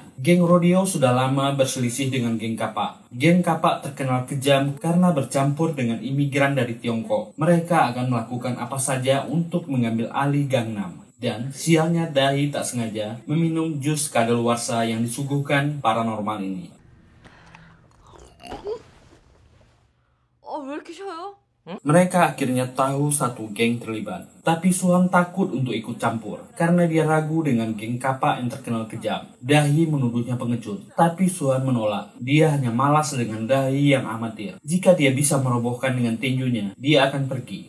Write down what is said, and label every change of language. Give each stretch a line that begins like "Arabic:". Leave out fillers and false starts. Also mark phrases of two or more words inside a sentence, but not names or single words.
Indonesian: Geng Rodeo sudah lama berselisih dengan geng Kapak. Geng Kapak terkenal kejam karena bercampur dengan imigran dari Tiongkok. Mereka akan melakukan apa saja untuk mengambil alih Gangnam. Dan sialnya Dahi tak sengaja meminum jus kadaluarsa yang disuguhkan paranormal ini.
Korean: 왜 이렇게 쉬어요?
Indonesian: Mereka akhirnya tahu satu geng terlibat. Tapi Suhan takut untuk ikut campur karena dia ragu dengan geng Kapak yang terkenal kejam. Dahi menuduhnya pengecut. Tapi Suhan menolak. Dia hanya malas dengan Dahi yang amatir. Jika dia bisa merobohkan dengan tinjunya, dia akan pergi.